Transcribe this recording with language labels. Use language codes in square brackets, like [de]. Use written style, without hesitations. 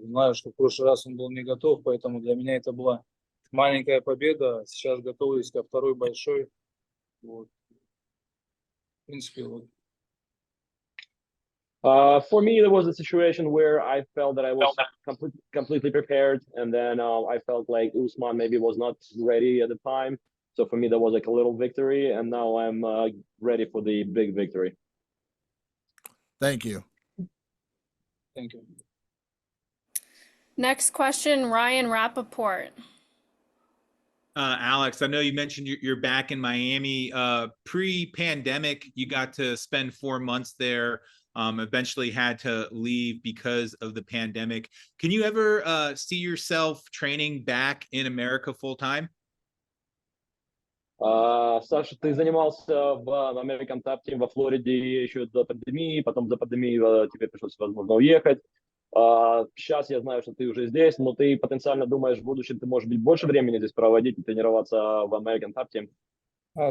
[ru] Знаю, что в прошлый раз он был не готов, поэтому для меня это была маленькая победа. Сейчас готовлюсь ко второй большой. Вот. В принципе, вот. [en] For me, there was a situation where I felt that I was completely prepared, and then I felt like Usman maybe was not ready at the time. So for me, that was like a little victory, and now I'm ready for the big victory. Thank you. Thank you. Next question, Ryan Rappaport. Alex, I know you mentioned you're back in Miami. Pre-pandemic, you got to spend 4 months there. Eventually had to leave because of the pandemic. Can you ever see yourself training back in America full time? [ru] Саша, ты занимался в American Top Team во Флориде еще до пандемии, потом за пандемией тебе пришлось, возможно, уехать. Сейчас я знаю, что ты уже здесь, но ты потенциально думаешь, в будущем ты, может быть, больше времени здесь проводить и тренироваться в American Top Team?